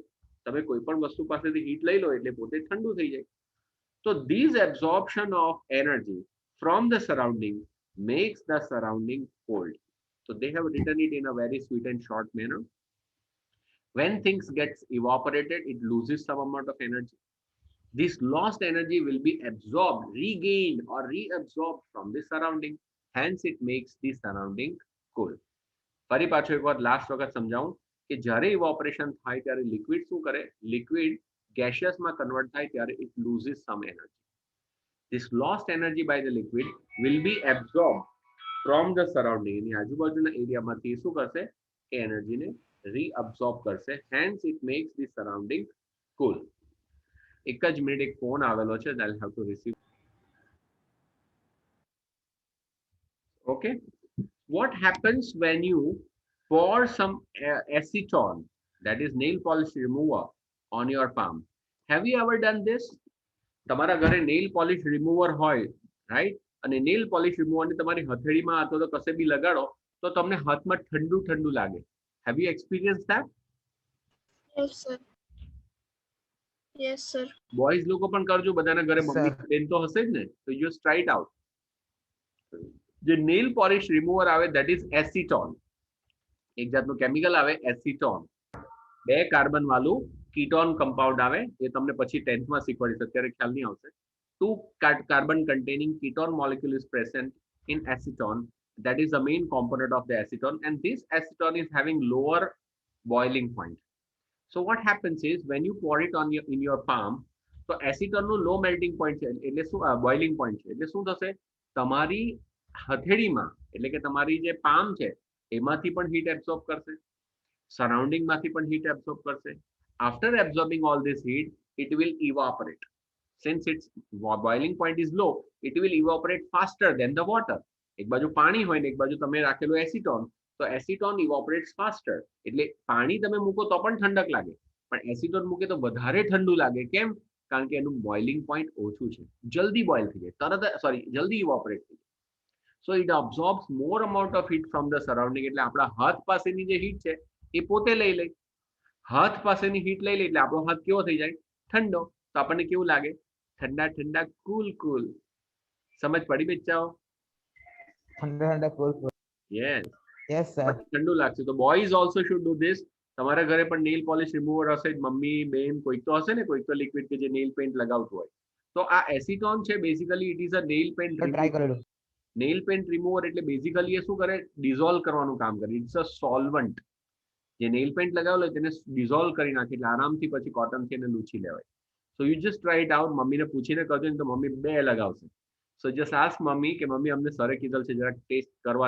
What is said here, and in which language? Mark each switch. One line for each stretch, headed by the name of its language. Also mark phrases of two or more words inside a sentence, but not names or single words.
Gujarati: તમે કોઈ પણ વસ્તુ પાસેથી હીટ લઈ લો એટલે પોતે ઠંડુ થઈ જાય.
English: So this absorption of energy from the surrounding makes the surrounding cold. So they have written it in a very sweet and short manner. When things gets evaporated, it loses some amount of energy. This lost energy will be absorbed, regained or reabsorbed from the surrounding. Hence it makes the surrounding cool.
Gujarati: ફરી પાછો એકવાર લાસ્ટ વખત સમજાવું કે જ્યારે ઇવોપરેશન થાય ત્યારે લિક્વિડ શું કરે? લિક્વિડ gaseousમાં કન્વર્ટ થાય ત્યારે
English: it loses some energy. This lost energy by the liquid will be absorbed from the surrounding.
Gujarati: એની આજુબાજુના એરિયામાંથી શું કરશે? એ એનર્જીને reabsorb કરશે.
English: Hence it makes the surrounding cool.
Gujarati: એક જ મિનિટ, એક ફોન આવેલો છે,
English: I'll have to receive. Okay. What happens when you pour some acetone, that is nail polish remover, on your palm? Have you ever done this?
Gujarati: તમારા ઘરે
English: nail polish remover
Gujarati: હોય, right? અને
English: nail polish remover
Gujarati: ને તમારી હથેળીમાં અથવા તો કશે બી લગાડો તો તમને હાથમાં ઠંડુ ઠંડુ લાગે.
English: Have you experienced that? Yes, sir. Yes, sir.
Gujarati: બોયઝ લોકો પણ કરજો, બધાના ઘરે મમ્મી બેન તો હશે જ ને, તો
English: just try it out.
Gujarati: જે
English: nail polish remover
Gujarati: આવે
English: that is acetone.
Gujarati: એક જાતનું કેમિકલ આવે એસિટોન. 2 કાર્બન વાળું
English: ketone compound
Gujarati: આવે, એ તમને પછી 10th માં શીખવાડીશ, અત્યારે ખ્યાલ નહીં આવશે.
English: 2 carbon containing ketone molecule is present in acetone. That is the main component of the acetone, and this acetone is having lower boiling point. So what happens is when you pour it on in your palm,
Gujarati: તો એસિટોનનું
English: low melting point
Gujarati: છે, એટલે શું
English: boiling point
Gujarati: છે, એટલે શું થશે? તમારી હથેળીમાં એટલે કે તમારી જે પામ છે એમાંથી પણ
English: heat absorb
Gujarati: કરશે, સરાઉન્ડિંગમાંથી પણ
English: heat absorb
Gujarati: કરશે.
English: After absorbing all this heat, it will evaporate. Since its boiling point is low, it will evaporate faster than the water.
Gujarati: એક બાજુ પાણી હોય ને એક બાજુ તમે રાખેલું એસિટોન, તો એસિટોન
English: evaporates faster.
Gujarati: એટલે પાણી તમે મૂકો તો પણ ઠંડક લાગે, પણ એસિટોન મૂકે તો વધારે ઠંડુ લાગે. કેમ? કારણ કે એનું
English: boiling point
Gujarati: ઓછું છે, જલ્દી બોઇલ થઈ જાય, જલ્દી evaporate થઈ જાય.
English: So it absorbs more amount of heat from the surrounding.
Gujarati: એટલે આપણા હાથ પાસેની જે હીટ છે એ પોતે લઈ લે. હાથ પાસેની હીટ લઈ લે એટલે આપણો હાથ કેવો થઈ જાય? ઠંડો. તો આપણને કેવું લાગે? ઠંડા ઠંડા,
English: cool cool.
Gujarati: સમજ પડી બચ્ચાઓ?
Hindi: ठंडा ठंडा
English: cool cool યસ. yes sir
Gujarati: ઠંડુ લાગશે. તો
English: boys also should do this.
Gujarati: તમારા ઘરે પણ
English: nail polish remover
Gujarati: હશે જ, મમ્મી બેન કોઈક તો હશે ને, કોઈક તો લિક્વિડ કે જે
English: nail paint
Gujarati: લગાવતું હોય. તો આ એસિટોન છે બેઝિકલી
English: it is a nail paint
Hindi: तो ट्राई करेलो
English: nail paint remover.
Gujarati: એટલે બેઝિકલી એ શું કરે? ડિઝોલ્વ કરવાનું કામ કરે.
English: it's a solvent.
Gujarati: જે નેલ પેન્ટ લગાવેલો હોય તેને ડિઝોલ્વ કરી નાખે એટલે આરામથી પછી કોટનથી એને લૂછી લેવાય.
English: so you just try it out.
Gujarati: મમ્મીને પૂછીને કરજો ને તો મમ્મી બે લગાવશે.
English: so just ask mummy
Gujarati: કે મમ્મી અમને સરે કીધેલ છે જરાક ટેસ્ટ કરવાનું.